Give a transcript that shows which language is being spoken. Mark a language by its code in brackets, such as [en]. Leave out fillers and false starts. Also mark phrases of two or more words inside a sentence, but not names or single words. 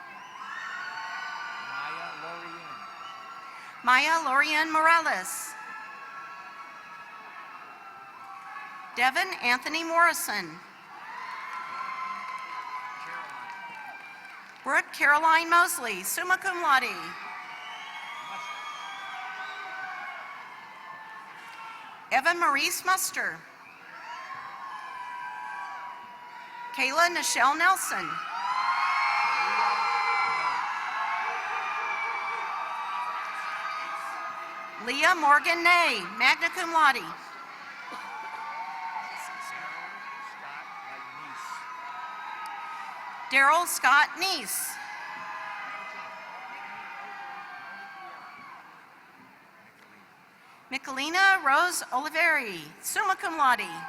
[en] Maya Lorian Morales. Devin Anthony Morrison. Brooke Caroline Mosley, [la] summa cum laude. [en] Evan Maurice Muster. Kayla Nichelle Nelson. Leah Morgan Nay, [la] magna cum laude. [en] Daryl Scott Neese. Michelina Rose Oliveri, [la] summa cum laude.